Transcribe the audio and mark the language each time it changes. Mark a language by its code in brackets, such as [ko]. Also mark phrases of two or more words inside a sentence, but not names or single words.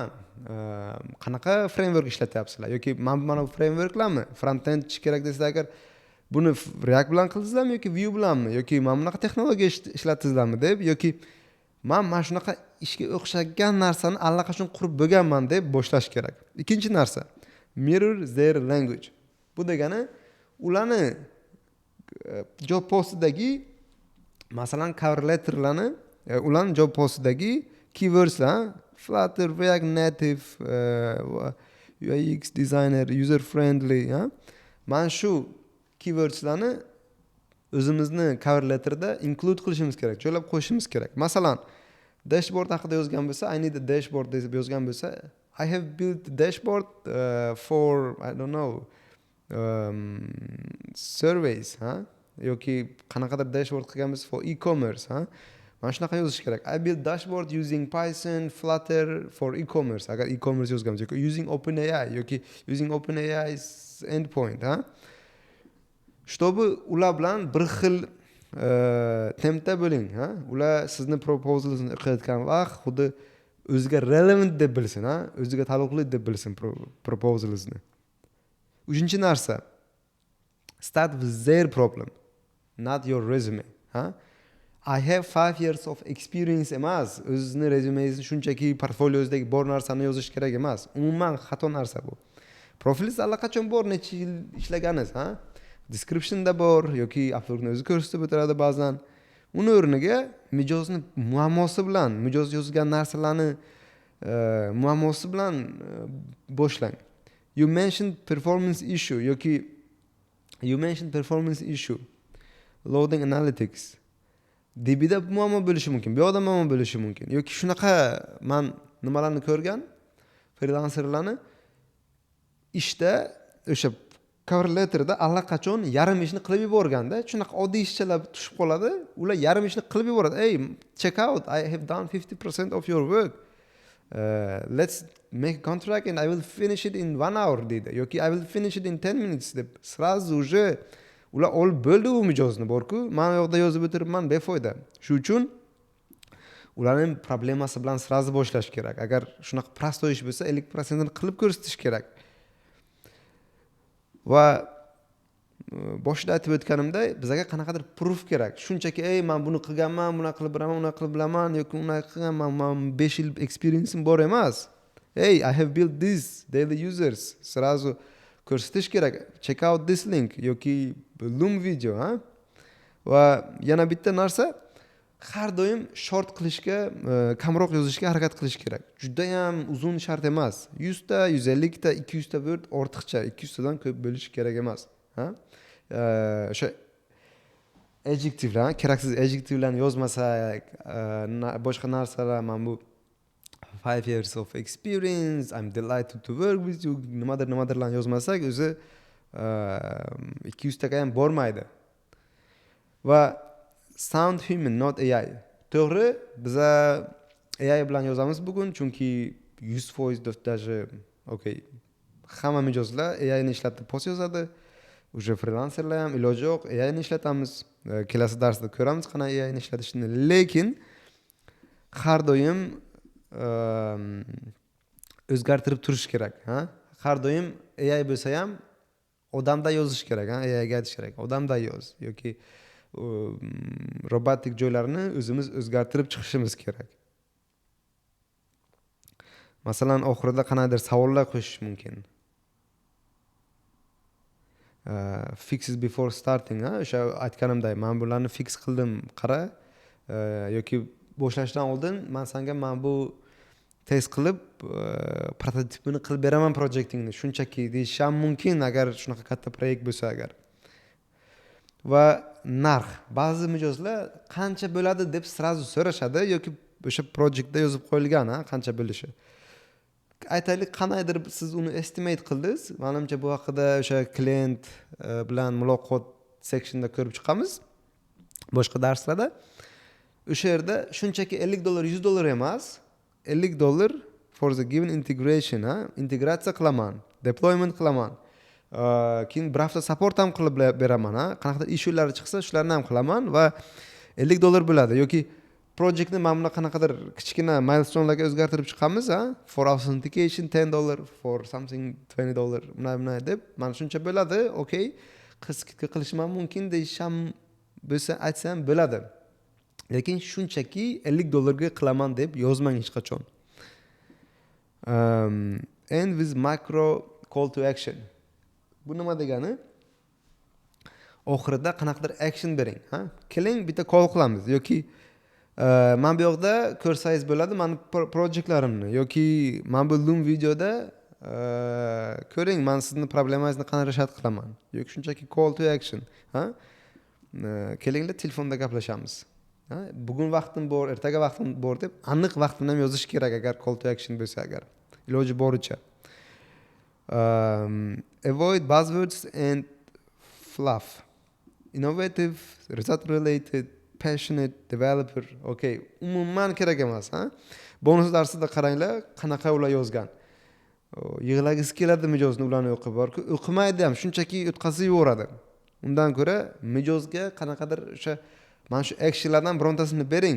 [uz] Qanaqa framework ishlatyapsizlar yoki mana bu frameworklarmi? Front-end kerak desa agar buni React bilan qildingizlarmi yoki Vue bilanmi yoki mana bunaqa texnologiya ishlatdingizlarmi deb yoki men shunaqa ishga o'xshagan narsani allaqachon qurib bo'lganman deb boshlash kerak. Ikkinchi narsa, [en] mirror their language. [uz] Bu degani ularni [en] job postidagi [uz] masalan [en] cover letterlarni, [uz] ularning [en] job postidagi [uz] keywordslar, [en] Flutter, React Native, UX designer, user friendly, [uz] mana shu keywordslarni o'zimizni [en] cover letterda [uz] include qilishimiz kerak, joylab qo'yishimiz kerak. Masalan, dashboard haqida yozgan bo'lsa, [en] I need a dashboard [uz] deb yozgan bo'lsa, [en] I have built a dashboard for, I don't know, surveys, [uz] yoki qanaqadir dashboard qilgan bo'lsa [en] for e-commerce, [uz] mana shunaqa yozish kerak. [en] I built dashboard using Python, Flutter for e-commerce. [uz] Agar e-commerce yozgan bo'lsa, [en] using OpenAI [uz] yoki [en] using OpenAI's endpoint, [uz] Чтобы ular bilan bir xil tempda bo'ling, Ular sizni proposalingizni o'qiyotgan vaqt xuddi o'ziga relevant deb bilsin, o'ziga taalluqli deb bilsin proposalingizni. Uchinchi narsa, [en] start with their problem, not your resume, I have 5 years of experience [uz] emas, o'zining resumengizni shunchaki portfolio'dagi bor narsani yozish kerak emas. Umuman xato narsa bu. Profilingiz allaqachon bor, necha yil ishlaganingiz, descriptionda bor yoki Upworkni o'zi ko'rsatib o'tiradi ba'zan. Uni o'rniga mijozni muammosi bilan, mijoz yozgan narsalarni muammosi bilan boshlang. [en] You mentioned performance issue yoki loading analytics. [uz] DB'da muammo bo'lishi mumkin, bu yoqda muammo bo'lishi mumkin. Yoki shunaqa men nimalarni ko'rgan, freelancerlarni ishda o'sha cover letterda allaqachon yarim ishni qilib yuborganda, shunaqa oddiy ishchalar tushib qoladi, ular yarim ishni qilib yuboradi. [en] Hey, check out, I have done 50% of your work. Let's make a contract and I will finish it in 1 hour deydi. [uz] Yoki [en] I will finish it in 10 minutes [uz] deb. [ru] Сразу уже [uz] ular olib bo'ldi u mijozni borku, men yoqda yozib o'tiribman befoyda. Shu uchun ularning problemasi bilan сразу boshlash kerak. Agar shunaqa prostoy ish bo'lsa, 50% ni qilib ko'rsatish kerak. Va boshida aytib o'tganimda, bizga qanaqadir proof kerak. Shunchaki, ey, men buni qilganman, buni qilib beraman, uni qilib bilaman yoki uni qilganman, men 5 yil experience'im bor emas. [en] Hey, I have built this daily users. [uz] Сразу ko'rsatish kerak. [en] Check out this link yoki Loom video, ha? [uz] Va yana bitta narsa, har doim short qilishga, kamroq yozishga harakat qilish kerak. Juda ham uzun shart emas. 100 ta, 150 ta, 200 ta word ortiqcha, 200 tadan ko'p bo'lish kerak emas, ha? O'sha adjectivelar, keraksiz adjectivelarni yozmasak, boshqa narsalar, men bu [en] 5 years of experience, I'm delighted to work with you, [uz] nimadirlarni yozmasak, o'zi 200 taga ham bormaydi. [en] Va sound human, not AI. [uz] To'g'ri, biz AI bilan yozamiz bugun, chunki 100% даже, okay, hamma mijozlar AI ni ishlatib post yozadi. Уже freelancerlar ham iloji yo'q, AI ni ishlatamiz. Kelasi darsda ko'ramiz qanday AI ni ishlatishni. Lekin har doim o'zgartirib turish kerak, ha? Har doim AI bo'lsa ham odamda yozish kerak, ha? AI ga aytish kerak, odamda yoz yoki robotik joylarni o'zimiz o'zgartirib chiqishimiz kerak. Masalan, oxirida qanaqadir savollar qo'shish mumkin. [en] Fixes before starting, [uz] ha? O'sha aytganimdek, men bularni fix qildim, qara. Yoki boshlashdan oldin men senga bu test qilib, prototipini qilib beraman projektingni. Shunchaki deyish ham mumkin agar shunaqa katta proyekt bo'lsa agar. Va narx. Ba'zi mijozlar qancha bo'ladi deb sразу so'rashadi yoki o'sha projektda yozib qo'yilgan, ha, qancha bo'lishi. Aytaylik, qanaydir siz uni estimate qildingiz. Menimcha bu haqida o'sha klient bilan muloqot sectionda ko'rib chiqamiz. Boshqa darslarda. O'sha yerda shunchaki $50, $100 emas, [en] $50 for the given integration, [uz] ha? Integratsiya qilaman, deployment qilaman. Keyin bir hafta support ham qilib beraman, ha? Qanaqadir issue'lar chiqsa, shularni ham qilaman va $50 bo'ladi yoki projektni men buni qanaqadir kichkina milestone'larga o'zgartirib chiqamiz, ha? [en] For authentication $10, for something $20, [uz] bunday deb, men shuncha bo'ladi, okay. Qilishim ham mumkin deyishim bo'lsa, aytsam bo'ladi. Lekin shunchaki $50 ga qilaman deb yozmang hech qachon. [en] And with micro call to action. [uz] Bu nima degani? Oxirida qanaqadir action bering, ha? Keling, bitta call qilamiz yoki men bu yoqda ko'rsangiz bo'ladi, men projektlarimni yoki men bu Loom videoda ko'ring, men sizni problemangizni qanday rashad qilaman. Yoki shunchaki [en] call to action, [uz] ha? Kelinglar, telefonda gaplashamiz. Ha? Bugun vaqtim bor, ertaga vaqtim bor deb aniq vaqtini ham yozish kerak agar [en] call to action [uz] bo'lsa agar. Iloji boricha. [en] Avoid buzzwords and fluff. Innovative, result related, passionate, developer. [uz] Okay, umuman kerak emas, ha? Bonus darsida qaranglar, qanaqa ular yozgan. Yig'lagisi keladi mijozni ularni o'qib borku, o'qimaydi ham, shunchaki o'tkazib yuboradi. Undan ko'ra mijozga qanaqadir o'sha mana shu actionlardan birontasini bering.